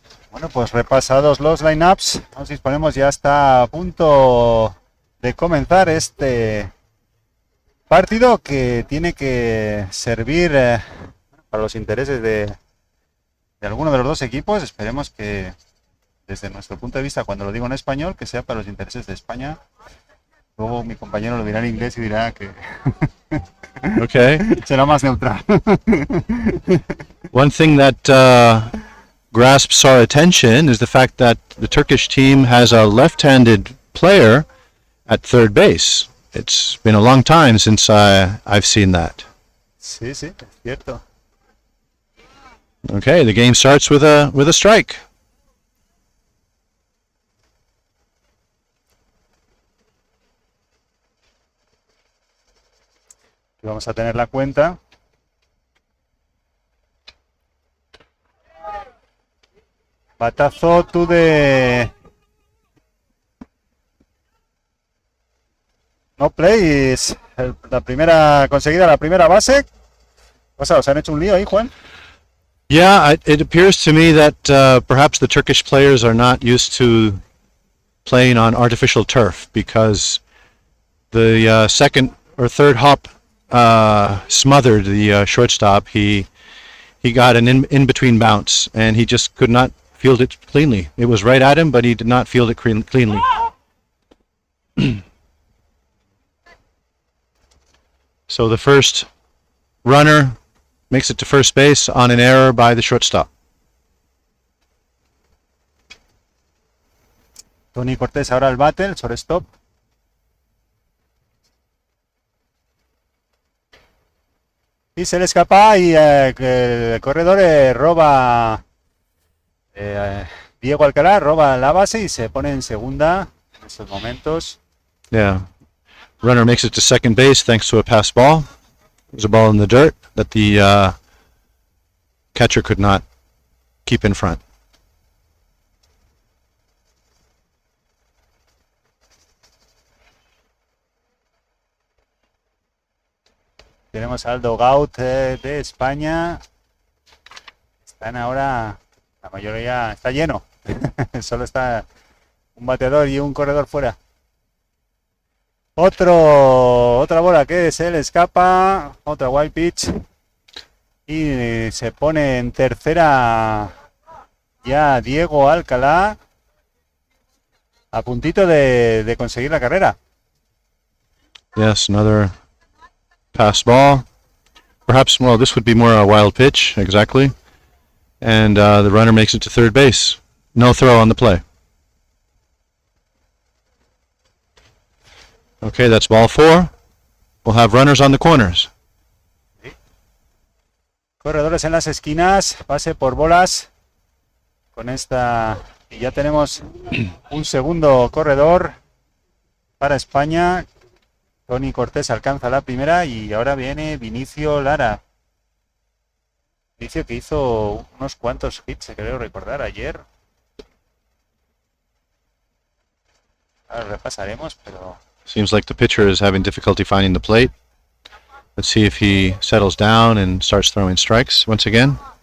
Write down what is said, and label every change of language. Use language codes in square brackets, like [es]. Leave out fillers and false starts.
[es] Bueno, pues repasados los lineups, nos disponemos, ya está a punto de comenzar este partido que tiene que servir para los intereses de alguno de los dos equipos. Esperemos que desde nuestro punto de vista, cuando lo digo en español, que sea para los intereses de España. Luego mi compañero lo dirá en inglés y dirá que [en] Okay. [es] será más neutral. [en] One thing that grasps our attention is the fact that the Turkish team has a left-handed player at third base. It's been a long time since I've seen that. [es] Sí, sí, es cierto. [en] Okay, the game starts with a strike. [es] Y vamos a tener la cuenta. Batazo [en] to the... No play. [es] La primera conseguida, la primera base. O sea, ¿os han hecho un lío ahí, Juan? [en] Yeah, it appears to me that perhaps the Turkish players are not used to playing on artificial turf, because the second or third hop smothered the shortstop. He got an in-between bounce, and he just could not field it cleanly. It was right at him, but he did not field it cleanly. So the first runner makes it to first base on an error by the shortstop. [es] Tony Cortés ahora al bate, el shortstop. Y se le escapa y el corredor roba... Diego Alcalá roba la base y se pone en segunda en estos momentos. [en] Yeah. Runner makes it to second base thanks to a pass ball. There's a ball in the dirt that the catcher could not keep in front. [es] Tenemos al dugout de España. Están ahora, la mayoría está lleno. Solo está un bateador y un corredor fuera. Otra bola que se le escapa, otra wild pitch, y se pone en tercera ya Diego Alcalá, a puntito de conseguir la carrera. [en] Yes, another pass ball. Perhaps, well, this would be more a wild pitch, exactly. And the runner makes it to third base. No throw on the play. Okay, that's ball 4. We'll have runners on the corners. [es] Corredores en las esquinas, pase por bolas. Con esta... Y ya tenemos un segundo corredor para España. Toni Cortés alcanza la primera y ahora viene Vinicio Lara. Vinicio que hizo unos cuantos hits, creo recordar, ayer. Ahora repasaremos, pero... [en] Seems like the pitcher is having difficulty finding the plate. Let's see if he settles down and starts throwing strikes once again.